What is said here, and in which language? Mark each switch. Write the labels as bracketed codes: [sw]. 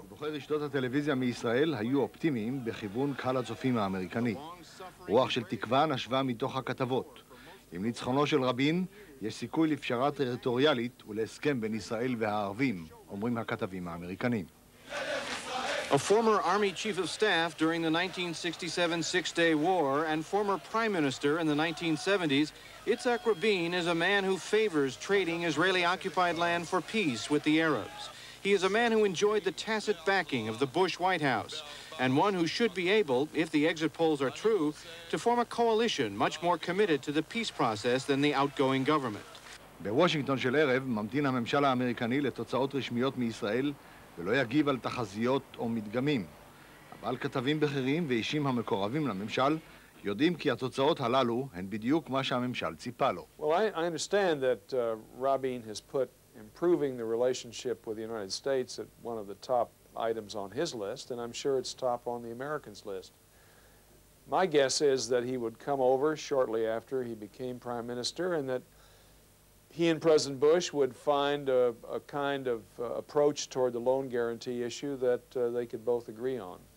[he] דיווחי רשתות הטלוויזיה מישראל היו אופטימיים בכיוון קהל הצופים האמריקני. רוח של תקווה נשבה מתוך הכתבות. עם ניצחונו של רבין יש סיכוי לפשרה טריטוריאלית ולהסכם בין ישראל והערבים, אומרים הכתבים האמריקנים. [en] A former Army Chief of Staff during the 1967 Six-Day War and former Prime Minister in the 1970s, Yitzhak Rabin is a man who favors trading Israeli-occupied land for peace with the Arabs. He is a man who enjoyed the tacit backing of the Bush White House, and one who should be able, if the exit polls are true, to form a coalition much more committed to the peace process than the outgoing government. [he] בוושינגטון של ערב ממתין הממשל האמריקני לתוצאות רשמיות מישראל ולא יגיב על תחזיות או מדגמים. אבל כתבים בכירים ואישים המקורבים לממשל יודעים כי התוצאות הללו הן בדיוק מה שהממשל ציפה לו. [en] Well, I understand that Rabin has put improving the relationship with the United States at one of the top items on his list, and I'm sure it's top on the Americans' list. My guess is that he would come over shortly after he became Prime Minister and that he and President Bush would find a kind of approach toward the loan guarantee issue that they could both agree on.